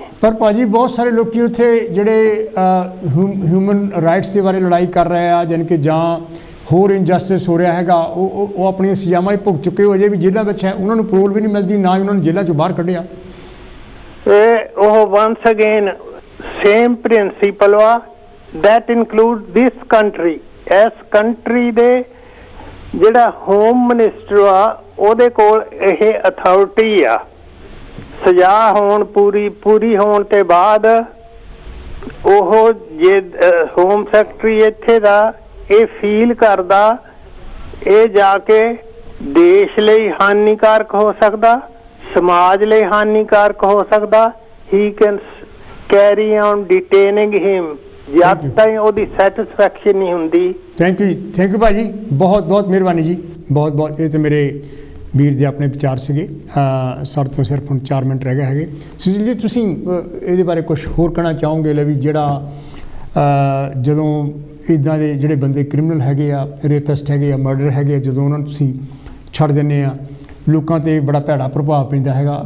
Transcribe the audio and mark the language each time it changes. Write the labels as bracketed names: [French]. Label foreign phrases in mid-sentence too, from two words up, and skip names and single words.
[Punjabi] ਪਰ ਭਾਜੀ ਬਹੁਤ ਸਾਰੇ ਲੋਕੀ ਉੱਥੇ ਜਿਹੜੇ [English] human rights [Punjabi] ਦੇ ਬਾਰੇ ਲੜਾਈ ਕਰ ਰਹੇ ਆ, ਜਾਣੀ ਕਿ ਜਾਂ ਹੋਰ ਇਨਜਸਟਿਸ ਹੋ ਰਿਹਾ ਹੈਗਾ, ਉਹ ਆਪਣੀਆਂ ਸਜ਼ਾਵਾਂ ਹੀ ਭੁਗਤ ਚੁੱਕੇ ਹੋ ਜੇ ਵੀ ਜੇਲ੍ਹਾਂ ਵਿੱਚ ਹੈ, ਉਹਨਾਂ ਨੂੰ ਪੈਰੋਲ ਵੀ ਨਹੀਂ ਮਿਲਦੀ, ਨਾ ਹੀ ਉਹਨਾਂ ਨੂੰ ਜੇਲ੍ਹਾਂ 'ਚੋਂ ਬਾਹਰ ਕੱਢਿਆ। [English] ਉਹ once again same principle ਵਾ that include this country। [Punjabi] ਇਸ ਕੰਟਰੀ ਦੇ ਜਿਹੜਾ [English] home minister [Punjabi] ਆ ਉਹਦੇ ਕੋਲ ਇਹ ਅਥਾਰਟੀ ਆ, ਸਜ਼ਾ ਹੋਣ ਪੂਰੀ ਹੋਣ ਤੇ ਬਾਅਦ ਉਹ ਜੇ [English] home secretary [Punjabi] ਇੱਥੇ ਦਾ ਇਹ ਫੀਲ ਕਰਦਾ ਇਹ ਜਾ ਕੇ ਦੇਸ਼ ਲਈ ਹਾਨੀਕਾਰਕ ਹੋ ਸਕਦਾ, ਸਮਾਜ ਲਈ ਹਾਨੀਕਾਰਕ ਹੋ ਸਕਦਾ, [English] he can carry on detaining him [Punjabi] ਜਦ ਤਾਈਂ ਉਹਦੀ ਸੈਟਿਸਫੈਕਸ਼ਨ ਨਹੀਂ ਹੁੰਦੀ। [English] thank you [Punjabi] ਭਾਜੀ, ਬਹੁਤ ਬਹੁਤ ਮਿਹਰਬਾਨੀ ਜੀ, ਬਹੁਤ ਬਹੁਤ। ਇਹ ਤਾਂ ਮੇਰੇ ਵੀਰ ਦੇ ਆਪਣੇ ਵਿਚਾਰ ਸੀਗੇ। ਸਾਡੇ ਤੋਂ ਸਿਰਫ ਹੁਣ 4 ਮਿੰਟ ਰਹਿ ਗਏ ਹੈਗੇ। ਸੁਨੀਲ ਜੀ ਤੁਸੀਂ ਇਹਦੇ ਬਾਰੇ ਕੁਝ ਹੋਰ ਕਹਿਣਾ ਚਾਹੋਗੇ ਲੈ ਵੀ ਜਿਹੜਾ ਜਦੋਂ ਇੱਦਾਂ ਦੇ ਜਿਹੜੇ ਬੰਦੇ ਕ੍ਰਿਮੀਨਲ ਹੈਗੇ ਆ, ਰੇਪਿਸਟ ਹੈਗੇ ਆ, ਮਰਡਰ ਹੈਗੇ ਆ, ਜਦੋਂ ਉਹਨਾਂ ਨੂੰ ਤੁਸੀਂ ਛੱਡ ਦਿੰਦੇ ਆ ਲੋਕਾਂ 'ਤੇ ਬੜਾ ਭੈੜਾ ਪ੍ਰਭਾਵ ਪੈਂਦਾ ਹੈਗਾ।